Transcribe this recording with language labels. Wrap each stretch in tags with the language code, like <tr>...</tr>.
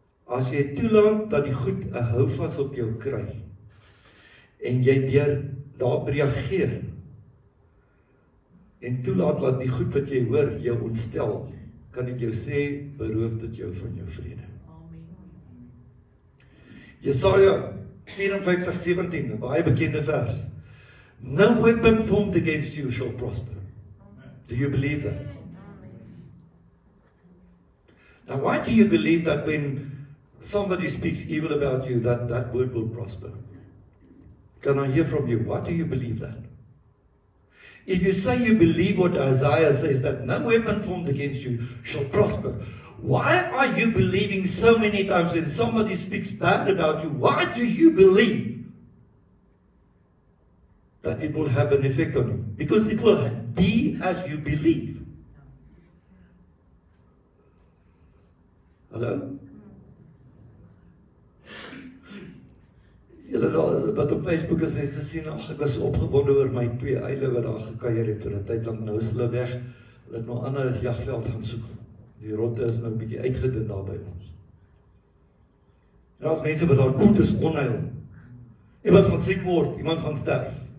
<af>As jy toelaat dat die goed 'n houvas op jou kry, en jy daarop reageer, en toelaat dat die goed wat jy hoor jou ontstel, kan ek jou sê, beroof dit jou van jou vrede. Jesaja 54:17, 'n baie bekende vers.</af> <en>No weapon formed against you shall prosper. Do you believe that? Now, why do you believe that when somebody speaks evil about you, that word will prosper? Can I hear from you? Why do you believe that? If you say you believe what Isaiah says, that no weapon formed against you shall prosper, why are you believing so many times when somebody speaks bad about you? Why do you believe that it will have an effect on you? Because it will be as you believe.</en> <af>Hallo? Julle wat op Facebook is net gesien, ek was opgewonde oor my 2 eile wat daar gekuier het vir 'n tyd lank. Nou is hulle weg. Hulle het nou 'n ander jagveld gaan soek. Die rotte is nou 'n bietjie uitgedun daar by ons. En daar's mense wat daar kom, dis onheil. Iemand gaan siek word, iemand gaan sterf.</af>